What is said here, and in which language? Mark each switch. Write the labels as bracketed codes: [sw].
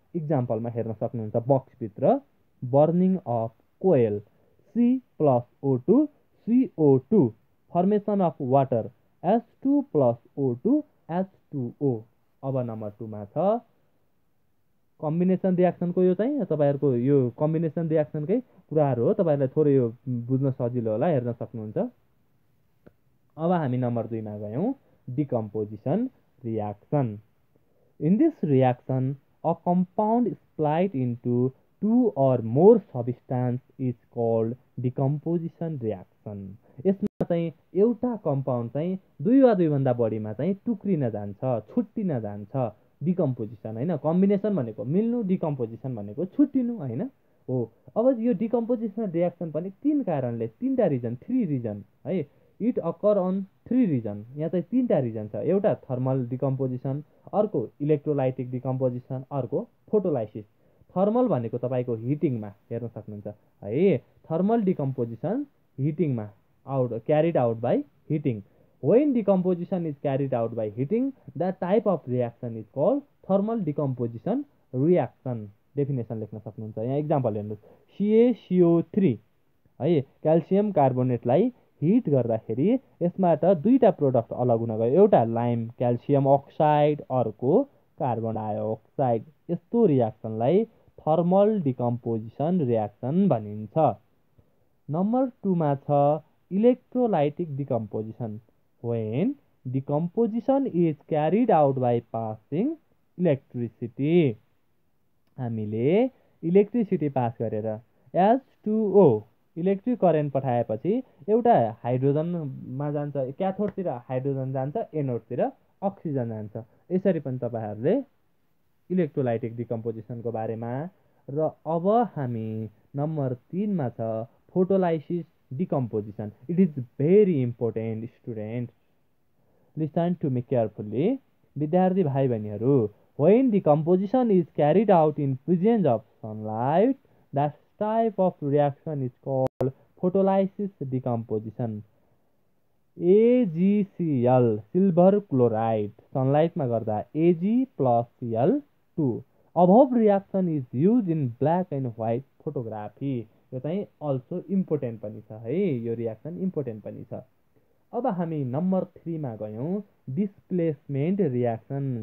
[ne] इक्जाम्पलमा हेर्न सक्नुहुन्छ बक्सभित्र burning of coil C+O2 CO2 formation of water H2 + O2 H2O। अब number 2मा छ कम्बिनेसन रियाक्सनको यो चाहिँ तपाईँहरूको यो कम्बिनेसन रियाक्सनकै कुराहरू हो, तपाईँहरूलाई थोरै यो बुझ्न सजिलो होला, हेर्न सक्नुहुन्छ। अब हामी नम्बर 2मा गयौँ decomposition reaction. [en] In this reaction a compound split into 2 or more substance is called decomposition reaction. [ne] यसमा चाहिँ एउटा कम्पाउन्ड चाहिँ 2 वा 2 भन्दा बढीमा चाहिँ टुक्रिन जान्छ, छुट्टिन जान्छ। डिकम्पोजिसन होइन, कम्बिनेसन भनेको मिल्नु, डिकम्पोजिसन भनेको छुट्टिनु होइन हो। अब यो डिकम्पोजिसन रियाक्सन पनि 3 रिजन है, [en] It occur on 3 reason. [ne] यहाँ चाहिँ 3टा रिजन छ। एउटा थर्मल डिकम्पोजिसन, अर्को इलेक्ट्रोलाइटिक डिकम्पोजिसन, अर्को फोटोलाइसिस। थर्मल भनेको तपाईँको हिटिङमा हेर्न सक्नुहुन्छ है। [en] Thermal decomposition हिटिङमा carried out by heating. When decomposition is carried out by heating, that type of reaction is called thermal decomposition reaction. [ne] Definition लेख्न सक्नुहुन्छ। यहाँ इक्जाम्पल हेर्नुहोस्, CaCO3 है, क्याल्सियम कार्बोनेटलाई हिट गर्दाखेरि यसबाट 2टा प्रोडक्ट अलग हुन गयो, एउटा लाइम क्याल्सियम अक्साइड, अर्को कार्बन डाइअक्साइड। यस्तो रियाक्सनलाई थर्मल डिकम्पोजिसन रियाक्सन भनिन्छ। नम्बर 2मा छ electrolytic decomposition. [en] When decomposition is carried out by passing electricity, [ne] हामीले इलेक्ट्रिसिटी पास गरेर H2O इलेक्ट्रिक करेन्ट पठाएपछि एउटा हाइड्रोजनमा जान्छ, क्याथोडतिर हाइड्रोजन जान्छ, एनोडतिर अक्सिजन जान्छ। यसरी पनि तपाईहरूले इलेक्ट्रोलाइटिक डिकम्पोजिसनको बारेमा। र अब हामी नम्बर 3 मा छ photolysis decomposition. [en] It is very important student, listen to me carefully. [ne] विद्यार्थी भाइ बहिनीहरू, [en] when decomposition is carried out in presence of sunlight, that type of reaction is called photolysis decomposition. AgCl silver chloride sunlight मा गर्दा Ag plus Cl2. Above reaction is used in black and white photography. [ne] यो चाहिँ also important पनि छ है, यो reaction important पनि छ। अब हामी नम्बर 3 मा गयौँ, डिस्प्लेसमेन्ट रियाक्सन।